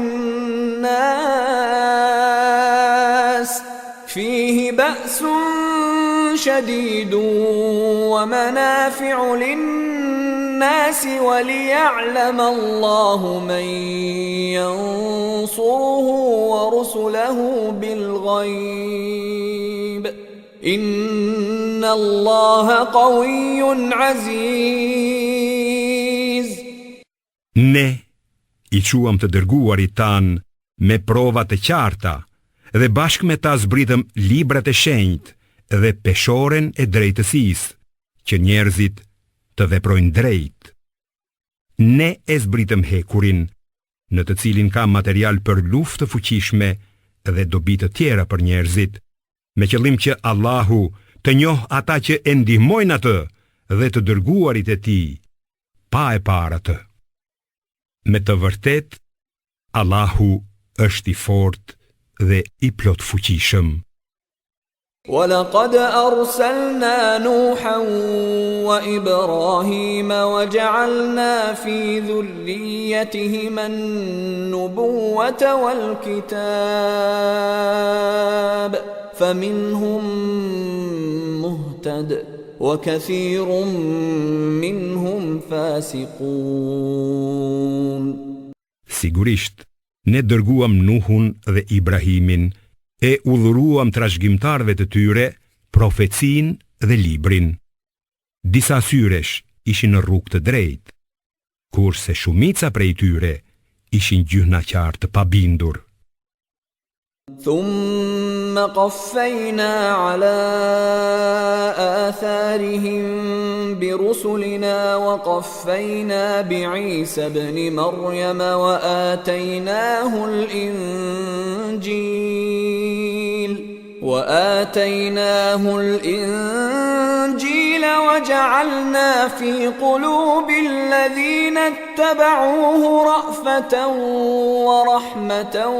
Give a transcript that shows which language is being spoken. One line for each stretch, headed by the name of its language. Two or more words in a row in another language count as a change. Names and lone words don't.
Arabic: للناس وليعلم الله من ينصره ورسله بالغيب إن الله قوي عزيز.
Albanian: Ne i quam të dërguarit tan me prova të qarta dhe bashkë me ta zbritëm librat e shenjtë dhe peshoren e drejtësisë, që njerëzit të veprojnë drejt. Ne e zbritëm hekurin, në të cilin ka material për luftë të fuqishme dhe dobi të tjera për njerëzit, me qëllim që Allahu të njohë ata që e ndihmojnë atë dhe të dërguarit e tij pa e parë atë. Me të vërtet, Allahu është i fortë dhe i plot fuqishëm.
Arabic: ولقد أرسلنا نوحا وإبراهيم وجعلنا في ذريتهما النبوة والكتاب فمنهم مهتد وكثير منهم فاسقون.
Albanian: Sigurisht, ne dërguam Nuhun dhe Ibrahimin e udhëruam trashëgimtarëve të tyre profecinë dhe librin. Disa syresh ishin në rrugë të drejtë, kurse shumica prej tyre ishin gjyhnaqar të pabindur.
Arabic: ثم قفينا على آثارهم برسلنا وقفينا بعيسى ابن مريم وآتيناه الإنجيل وجعلنا في قلوب الذين اتبعوه رأفة ورحمة